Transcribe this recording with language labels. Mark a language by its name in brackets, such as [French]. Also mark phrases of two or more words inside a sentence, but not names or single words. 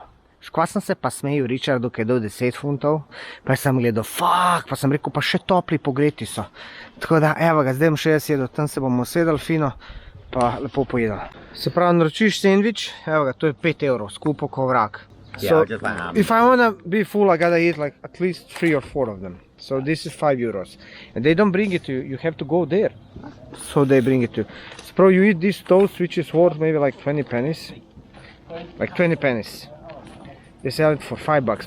[Slovenian] Škva sem se pa smejil Richardu, ki je dal 10 funtov, pa sem gledal, pa sem rekel, pa še topli pogreti so. Tako da, evo ga, zdaj bom še jaz jedel, tam se bomo sedeli fino, pa lepo pojedel. Se pravi, naročiš sendvič, evo ga, to je 5 evrov, skupo ko vrak. [English] Yeah, just like ham. If I wanna be full, I gotta eat like at least 3 or 4 of them. So this is 5 euros. And they don't bring it to you, you have to go there. So they bring it to you. So you eat this toast, which is worth maybe like 20 pennies. Like 20 pennies. They sell it for $5.